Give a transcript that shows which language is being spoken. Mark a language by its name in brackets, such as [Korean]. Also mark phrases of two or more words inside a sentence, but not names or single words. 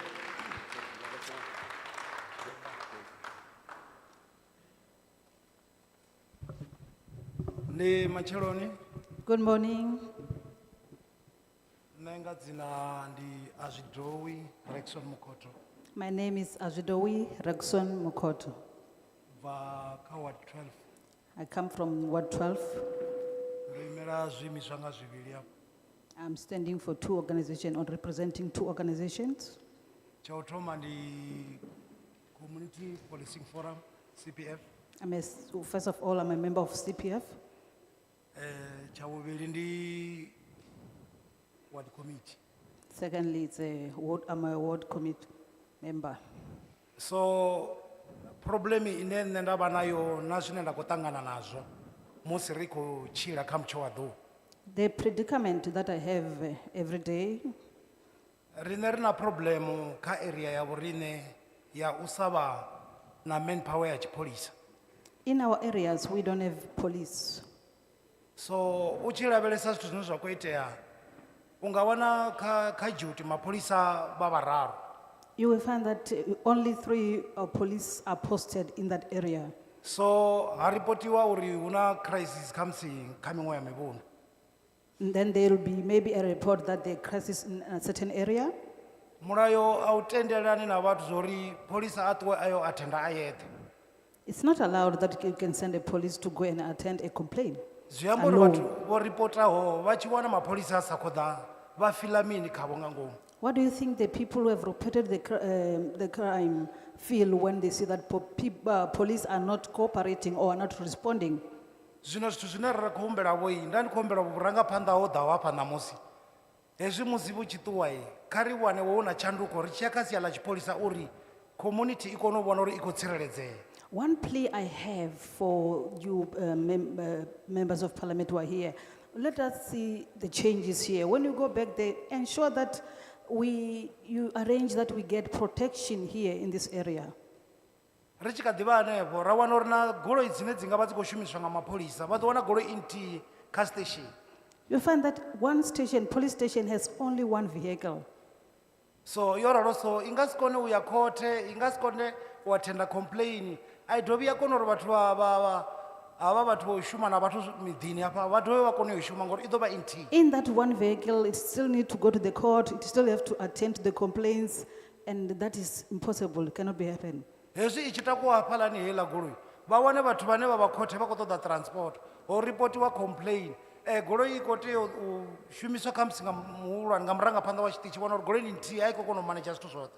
[Venda] Ndi macheloni, [English] Good morning. [Venda] nenga dzina ndi Azwidowi Rexon Mukoto, [English] My name is Ajidowi Rexon Mukoto. [Venda] va ka Ward 12. [English] I come from Ward 12. [Venda] Ndo imela zwiimiswa nga zwivhili hapo. [English] I'm standing for two organizations, or representing two organizations. [Venda] Cha u thoma ndi Community Policing Forum, CPF. [English] First of all, I'm a member of CPF. [Venda] Cha vhuvhili ndi Ward Committee. [English] Secondly, I'm a ward committee member. So problem [Venda] ine nṋe nda vha nayo na zwine nda khou ṱangana nazwo musi ri khou tshila kha mutsho wa ḓuvha. [English] The predicament that I have every day, [Venda] Rine ri na problem kha area ya vhorine ya u sa vha na manpower ya tshipholisa. [English] in our areas, we don't have police. [Venda] So u tshi lavhelesa zwithu zwine zwa khou itea u nga wana kha duty mapholisa vha vhararu. [English] You will find that only 3 police are posted in that area. [Venda] So ha ripotiwa uri hu na crisis kha musi kha miṅwe ya mivhundu. [English] And then there will be maybe a report that there is crisis in a certain area. [Venda] Mulayo a u tendelani na vhathu zori pholisa a ṱuwe ayo attenda a yeṱhe. [English] It's not allowed that you can send a police to go and attend a complaint. [Venda] Zwi amba uri vhathu vho ripotaho vha tshi wana mapholisa a sa khou ḓa vha fila mini khavho nga ngomu. [English] What do you think the people who have reported the crime feel when they see that police are not cooperating or are not responding? [Venda] Zwino zwithu zwine ra khou humbela vho nda ndi khou humbela vhurangaphanḓa ho ḓaho hafha ṋamusi hezwi musi vhu tshi ṱuwa kha ri wane wo na tshanduko ri tshi ya kha sia ḽa tshipholisa uri community i kone u vhona uri i khou tsireledzea. [English] One plea I have for you members of parliament who are here, let us see the changes here. When you go back there, ensure that you arrange that we get protection here in this area. [Venda] Ri tshi kha ḓivha hanefho ra wana uri na goloi dzine dzi nga vha dzi khou shumiswa nga mapholisa vha ḓo wana goloi nthihi kha station. [English] You'll find that one station, police station, has only one vehicle. [Venda] So yo ralo so i nga si kone u ya khothe i nga si kone u attenda complain a i dovhi ya kona uri vhathu havha vhathu vho shuma na vhathu miḓini hafha vha dovhe vha kone u shuma ngori i ḓo vha nthihi. [English] In that one vehicle, it still need to go to the court, it still have to attend to the complaints, and that is impossible, it cannot be happen. [Venda] Hezwi i tshi takuwa hafhaḽani heiḽa goloi vha wane vhathu vhane vha vha khothe vha khou ṱoḓa transport ho ripotiwa complain goloi i khou tea u shumiswa kha musi nga muhulwane nga murangaphanḓa wa tshiṱitshi vhona uri goloi ni nthihi a i khou kona u manage zwithu zwoṱhe.